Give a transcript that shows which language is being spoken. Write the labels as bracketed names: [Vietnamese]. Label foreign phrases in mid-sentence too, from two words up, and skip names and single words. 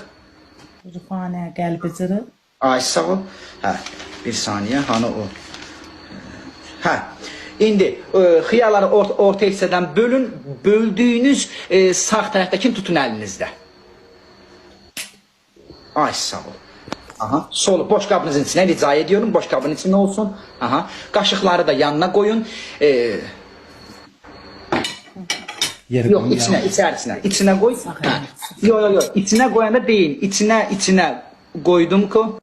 [Azerbaijani] Rüfanə qəlbi cırıq. Ay sağ ol. Bir saniyə, hanı o? İndi xiyarları orta hissədən bölün. Böldüyünüz sağ tərəfdəkini tutun əlinizdə. Ay sağ ol. [Turkish] Solu boşqabınızın içine rica ediyorum. Boşqabın içinde olsun. Qaşıqları da yanına koyun. Yok içine koy. Yok içine koyanda değil. İçine koydum ki.